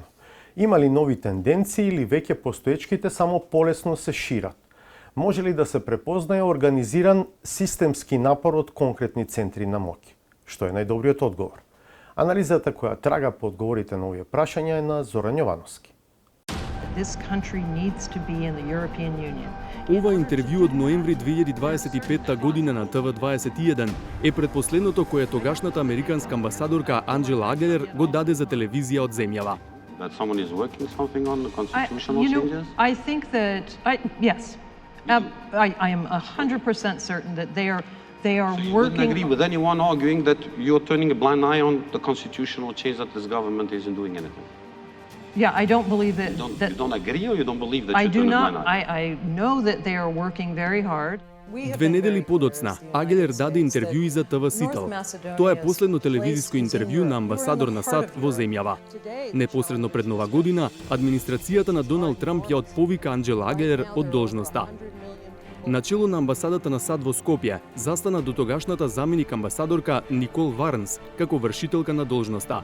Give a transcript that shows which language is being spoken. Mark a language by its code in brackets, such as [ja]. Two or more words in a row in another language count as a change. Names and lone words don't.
[mk] Има ли нови тенденции или веќе постоечките само полесно се шират? Може ли да се препознае организиран системски напор од конкретни центри на моќ? Што е најдобриот одговор? Анализата која трага по одговорите на овие прашања е на Зоран Јовановски. [en] This country needs to be in the European Union. [mk] Ова интервју од ноември 2025 година на ТВ21 е предпоследното кое тогашната американска амбасадорка Анджела Аглер го даде за телевизија од земјава. [en] That someone is working something on the constitutional changes? I think that yes. I am 100% certain that they are You working. wouldn't agree with anyone arguing that you're turning a blind eye on the constitutional change that this government isn't doing anything. Yeah, I don't believe that. You don't agree or you don't believe that I you're do turning a not. blind eye? I know that they are working very hard. [mk] 2 недели подоцна, Агелер даде интервју и за ТВ Сител. Тоа е последно телевизиско интервју на амбасадор на САД во земјава. Непосредно пред Нова година, администрацијата на Доналд Трамп ја отповика Анџела Агелер од должноста. Начело на амбасадата на САД во Скопје застана дотогашната заменик амбасадорка Никол Варнс како вршителка на должноста.